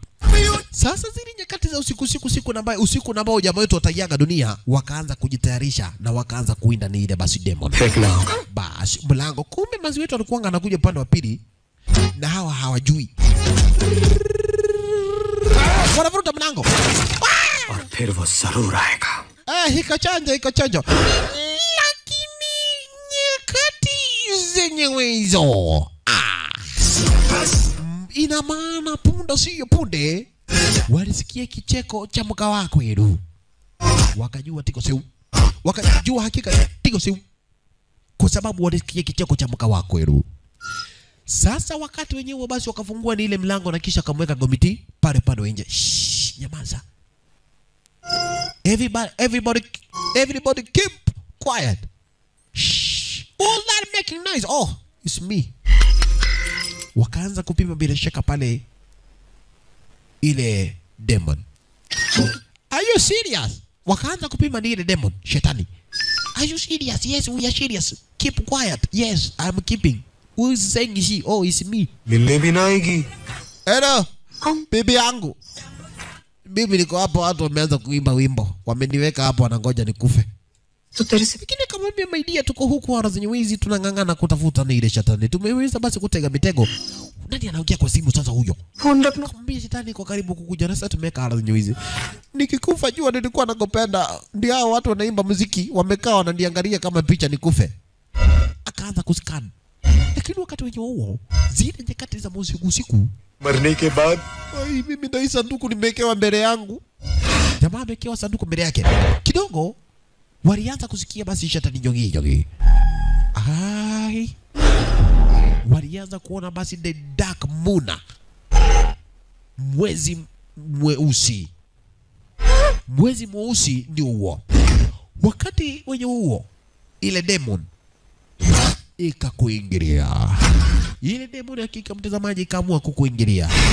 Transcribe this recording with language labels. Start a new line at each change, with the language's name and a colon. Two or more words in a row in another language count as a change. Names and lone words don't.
Swahili: Sasa zile nyakati za usiku ambao jamaa wetu wataiaga dunia, wakaanza kujitayarisha na wakaanza kuinda ni ile basi demon. Basi mlango kumbe mazi wetu alikuwa anakuja upande wa pili na hawa hawajui. Wanavuruta mlango.
Hindi: और फिर वो जरूर आएगा.
Swahili: Iko chanjo. Lakini nyakati zenyewe hizo. Ina maana punda siyo punde. Walisikia kicheko cha mka wako Edu. Wakajua tiko siu. Wakajua hakika tiko siu. Kwa sababu walisikia kicheko cha mka wako Edu. Sasa wakati wenyewe basi wakafungua ni ile mlango na kisha kamweka Gomiti pale nje. Nyamaza.
English: Everybody keep quiet. Shh. All that making noise. Oh, it's me.
Swahili: Wakaanza kupima bila shaka pale ile demon.
English: Are you serious?
Swahili: Wakaanza kupima ni ile demon, shetani.
English: Are you serious? Yes, we are serious. Keep quiet. Yes, I'm keeping. Who is saying she? Oh, it's me.
Hindi: मिलने भी ना आएगी.
Swahili: Hello. Bibi yangu. Bibi niko hapo, watu wameanza kuimba wimbo. Wameniweka hapo wanangoja nikufe. Lakini kama mimi maidia tuko huku wala zenye wizi tunangangana kutafuta na ile shetani. Tumeweza basi kutega mitego. Nani anaongea kwa simu sasa huyo? Nakwambia shetani iko karibu kukuja na sasa tumeka wala zenye wizi. Nikikufa jua nilikuwa nakupenda. Ndio hao watu wanaimba muziki, wamekaa wananiangalia kama picha nikufe. Akaanza kuscan. Lakini wakati wenye huo zile nyakati za usiku
Hindi: मरने के बाद
Swahili: mimi ndio sanduku nimewekewa mbele yangu. Jamaa amewekewa sanduku mbele yake. Kidogo walianza kusikia basi shetani jogi. Walianza kuona basi
English: the dark moon.
Swahili: Mwezi mweusi. Mwezi mweusi ndio huo. Wakati wenye huo ile demon ikakuingilia. Ile demon hakika mtazamaji ikaamua kukuingilia.